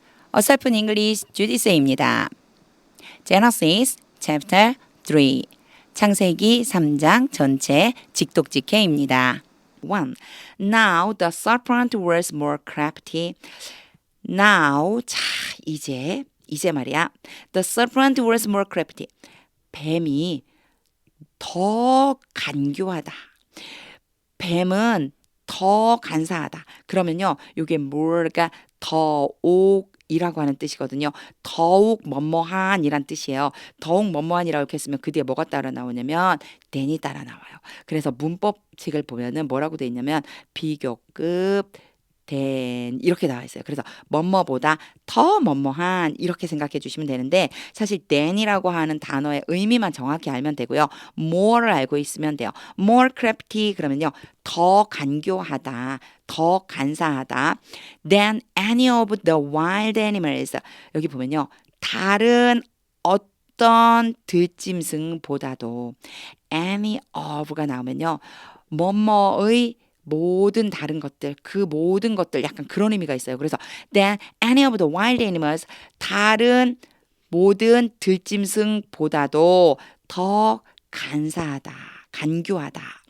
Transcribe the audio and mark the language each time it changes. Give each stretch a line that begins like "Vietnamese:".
Korean: 어설픈 English 주디스입니다. Genesis chapter 3 창세기 3장 전체 직독직해입니다. 1.
English: Now the serpent was more crafty.
Korean: Now 자 이제 말이야.
English: The serpent was more crafty.
Korean: 뱀이 더 간교하다. 뱀은 더 간사하다. 그러면요, 이게 뭐가 더욱이라고 하는 뜻이거든요. 더욱 뭐뭐한이란 뜻이에요. 더욱 뭐뭐한이라고 이렇게 했으면 그 뒤에 뭐가 따라 나오냐면 than이 따라 나와요. 그래서 문법책을 보면은 뭐라고 돼 있냐면 비교급 than 이렇게 나와 있어요. 그래서 뭐뭐보다 더 뭐뭐한 이렇게 생각해 주시면 되는데 사실 than이라고 하는 단어의 의미만 정확히 알면 되고요. more를 알고 있으면 돼요. more crafty 그러면요. 더 간교하다, 더 간사하다
English: than any of the wild animals.
Korean: 여기 보면요. 다른 어떤 들짐승보다도 any of가 나오면요. 뭐뭐의 모든 다른 것들, 그 모든 것들 약간 그런 의미가 있어요. 그래서
English: than any of the wild animals
Korean: 다른 모든 들짐승보다도 더 간사하다, 간교하다.